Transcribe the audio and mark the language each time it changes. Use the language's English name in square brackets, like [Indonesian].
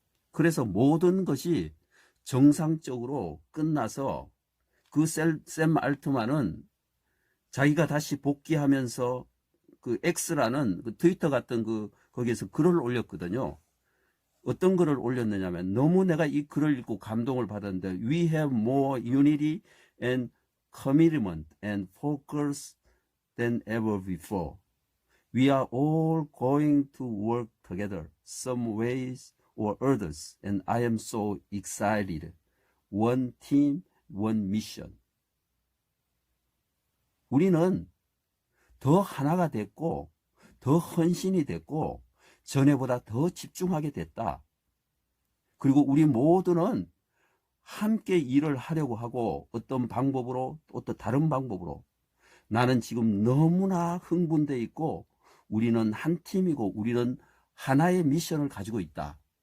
[Korean] 그래서 모든 것이 정상적으로 끝나서 그 샘 알트만은 자기가 다시 복귀하면서 그 X라는 그 트위터 같은 거기에서 글을 올렸거든요. 어떤 글을 올렸느냐면, 너무 내가 이 글을 읽고 감동을 받았는데, [English] We have more unity and commitment and focus than ever before. We are all going to work together some ways or others, and I am so excited. One team, one mission. [Korean] 우리는 더 하나가 됐고, 더 헌신이 됐고, 전에보다 더 집중하게 됐다. 그리고 우리 모두는 함께 일을 하려고 하고, 어떤 방법으로, 어떤 다른 방법으로, 나는 지금 너무나 흥분돼 있고, 우리는 한 팀이고, 우리는 하나의 미션을 가지고 있다.